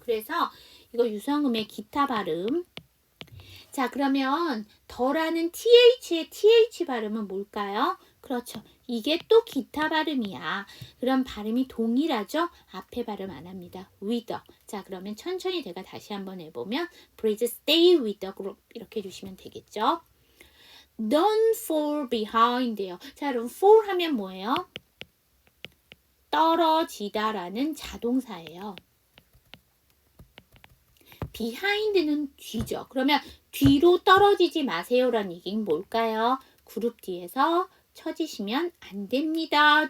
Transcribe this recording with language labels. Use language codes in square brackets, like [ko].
[ko] 그래서 이거 유성음의 기타 발음. 자, 그러면 더라는 th의 th 발음은 뭘까요? 그렇죠. 이게 또 기타 발음이야. 그럼 발음이 동일하죠? 앞에 발음 안 합니다. with. 자, 그러면 천천히 제가 다시 한번 해보면 [en] Please stay with the group [ko] 이렇게 해주시면 되겠죠? [en] Don't fall behind예요. [ko] 자, 그럼 fall 하면 뭐예요? 떨어지다라는 자동사예요. behind는 뒤죠. 그러면 뒤로 떨어지지 마세요라는 얘기는 뭘까요? 그룹 뒤에서 쳐지시면 안 됩니다.